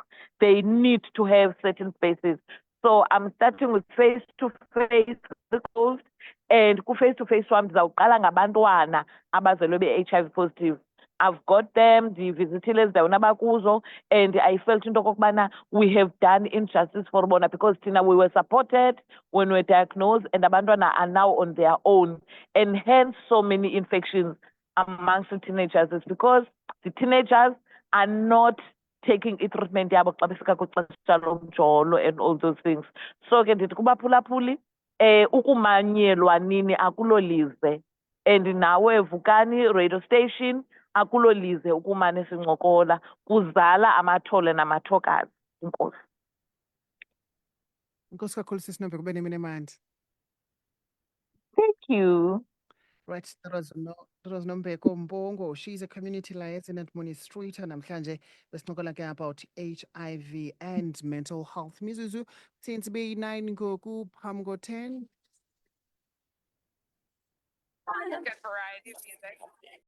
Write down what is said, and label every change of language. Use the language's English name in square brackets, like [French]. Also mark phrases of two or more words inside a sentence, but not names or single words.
[English] They need to have certain spaces. So I'm starting with face-to-face calls, and face-to-face one [Xhosa] ndizawuqala ngabantwana abazelwe be-HIV [English] positive. I've got them, [Xhosa] ndivizithile ezindaweni abakuzo, [English] and I felt into okokubana we have done injustice for bona because thina we were supported when we were diagnosed, and abantwana are now on their own, and hence so many infections amongst the teenagers is because the teenagers are not taking treatment [Xhosa] yabo xa befika kwixesha lomjolo [English] and all those things. [Xhosa] So ke ndithi kubaphulaphuli ukumanyelwa nini akulolize, and nawe Vukani radio station akulolize ukumane sincokola, kuzala amathole namathokazi. Inkosi. Inkosi kakhulu sisi Nombeko, ube nemini emandi. [English] Thank you. Right, that was Nombeko Mpongo. She's a community liaison administrator. [Xhosa] Namhlanje besincokola ke [English] about HIV and mental health. [Xhosa] Mizuzu, since be 9 ngoku phambi ko-10. [English] Good variety of music.